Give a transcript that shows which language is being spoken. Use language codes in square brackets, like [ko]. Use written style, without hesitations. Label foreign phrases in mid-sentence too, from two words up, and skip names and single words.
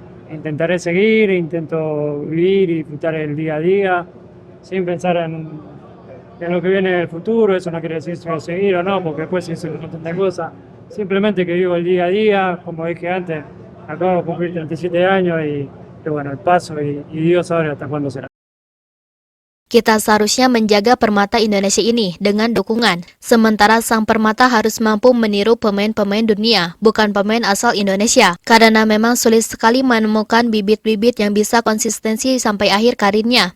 [es] intentaré seguir, intento vivir y disfrutar el día a día, sin pensar en lo que viene en el futuro. Eso no quiere decir si voy a seguir o no, porque después hice un montón de cosas. Simplemente que vivo el día a día, como dije antes, acabo de cumplir 37 años y bueno, el paso y Dios sabe hasta cuándo será. [id] Kita seharusnya menjaga permata Indonesia ini dengan dukungan. Sementara sang permata harus mampu meniru pemain-pemain dunia, bukan pemain asal Indonesia. Karena memang sulit sekali menemukan bibit-bibit yang bisa konsistensi sampai akhir karirnya.